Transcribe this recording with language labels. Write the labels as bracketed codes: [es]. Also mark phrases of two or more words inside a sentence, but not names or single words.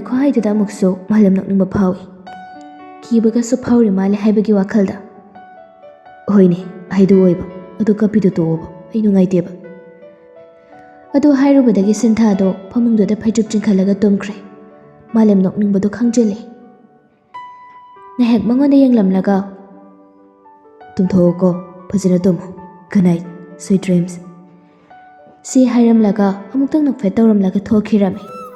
[mni] ꯈꯨꯍꯥꯏꯗꯨꯗ ꯑꯃꯨꯛꯁꯨ ꯃꯥꯂꯦꯝ ꯅꯣꯛꯅꯤꯡꯕ ꯐꯥꯎꯏ ꯀꯤꯕꯒꯁꯨ ꯐꯥꯎꯔꯤ ꯃꯥꯜꯂꯦ ꯍꯥꯏꯕꯒꯤ ꯋꯥꯈꯜꯗ ꯍꯣꯏꯅꯦ ꯍꯥꯏꯗꯣ ꯑꯣꯏꯕ ꯑꯗꯨ ꯀꯞꯄꯤꯗꯣ ꯇꯣꯛꯑꯣꯕ ꯑꯩ ꯅꯨꯡꯉꯥꯏꯇꯦꯕ ꯑꯗꯨ ꯍꯥꯏꯔꯨꯕꯗꯒꯤ ꯁꯤꯟꯊꯥꯗꯣ ꯐꯃꯨꯡꯗꯨꯗ ꯐꯩꯖꯨꯞ ꯆꯤꯡꯈꯠꯂꯒ ꯇꯨꯝꯈ꯭ꯔꯦ ꯃꯥꯂꯦꯝ ꯅꯣꯛꯅꯤꯡꯕꯗꯣ ꯈꯪꯖꯤꯜꯂꯤ ꯉꯥꯏꯍꯥꯛ ꯃꯉꯣꯟꯗ ꯌꯦꯡꯂꯝꯂꯒ ꯇꯨꯝꯊꯣꯛꯑꯣꯀꯣ ꯐꯖꯅ ꯇꯨꯝꯃꯣ [en] Good night, sweet dreams. [mni] ꯁꯤ ꯍꯥꯏꯔꯝꯂꯒ ꯑꯃꯨꯛꯇꯪ ꯅꯣꯛꯐꯦꯠ ꯇꯧꯔꯝꯂꯒ ꯊꯣꯛꯈꯤꯔꯝꯃꯤ꯫